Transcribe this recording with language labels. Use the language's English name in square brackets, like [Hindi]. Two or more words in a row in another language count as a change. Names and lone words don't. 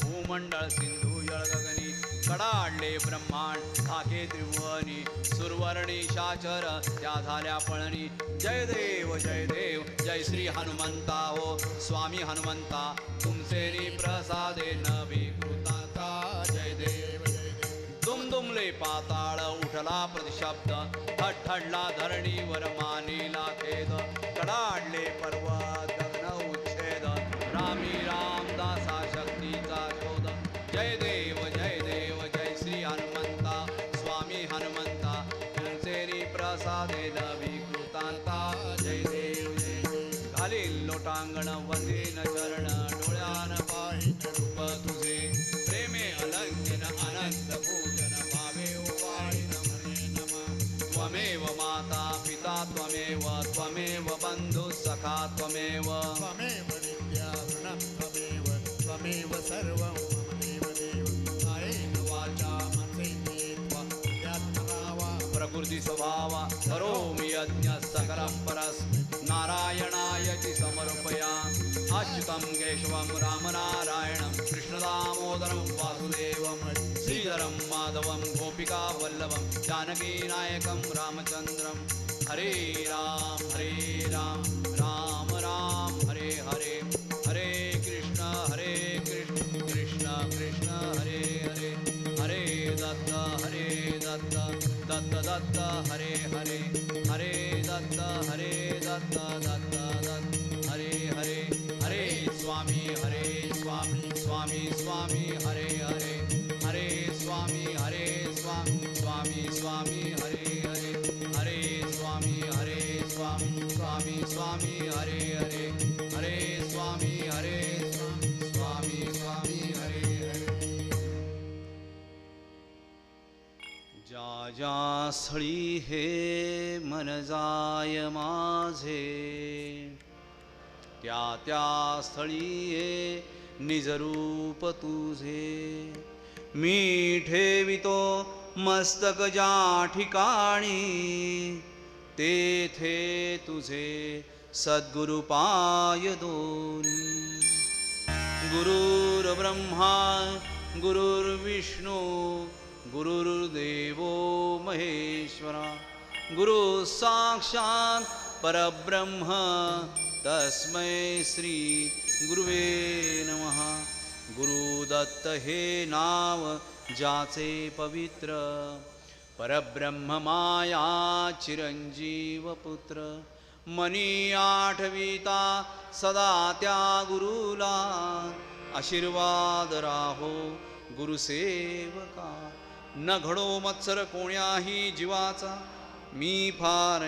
[Marathi] भूमंडळ सिंधू जळगगनी कडाडले ब्रह्मांड धाके त्रिभुवनी सुरवर्णी शाचर त्या झाल्या पळणी जय देव जय श्री हनुमंता हो स्वामी हनुमंता तुमचे प्रसादे नवी कृताता जय देव दुमदुमले पाताळ उठला प्रतिशब्द ठडला धरणीवर मानेला खेद कडाडले पर्वत गगन उच्छेद रामी रामदासा शक्तीचा शोध जय देव जय श्री हनुमंता स्वामी हनुमंता तुमचे प्रसादे नवी कृतांता जय देव घालील लोटांगण वंदीन चरण डोळ्यान पाहिन रूप तुझे प्रेमे अलंकिन अनंत पूजन भावे उपायन म्हणे नमः [Sanskrit] त्वमेव माता पिता त्वमेव बंधु सखा त्वमेव विद्या ऋणं त्वमेव सर्वं मम देव कायेन वाचा मनसेन्द्रिये त्वयात्मनावा प्रकृती स्वभावा करोमि यज्ञ सकलं परस्मै नारायणायति समर्पया अच्युतं केशवं रामनारायणं कृष्णदामोदरं वासुदेवं श्रीधरं माधवं गोपिकावल्लभं जानकीनायकं रामचन्द्रं हरे राम राम राम हरे हरे हरे कृष्ण कृष्ण कृष्ण हरे हरे हरे दत्त दत्त दत्त हरे हरे हरे दत्त दत्त दत्त हरे हरे हरे स्वामी स्वामी हरे हरे हरे स्वामी स्वामी हरे हरे हरे स्वामी स्वामी हरे हरे हरे स्वामी स्वामी हरे हरे [Marathi] ज्या स्थळी हे मन जाय माझे त्या स्थळी हे निजरूप तुझे मी ठेवितो मस्तक ज्या ठिकाणी तेथे तुझे सद्गुरु पाय दोनी [Sanskrit] गुरुर्ब्रह्मा गुरुर्विष्णू गुरुर्देवो महेश्वरा गुरु साक्षात् परब्रह्म तस्मै श्री गुरुवे नमः गुरुदत्त [Marathi] हे नाव ज्याचे पवित्र परब्रह्म माया चिरंजीव पुत्र मनी आठविता सदा त्या गुरुला आशीर्वाद राहो गुरुसेवका न घडो मत्सर कोण्याही जीवाचा मी फार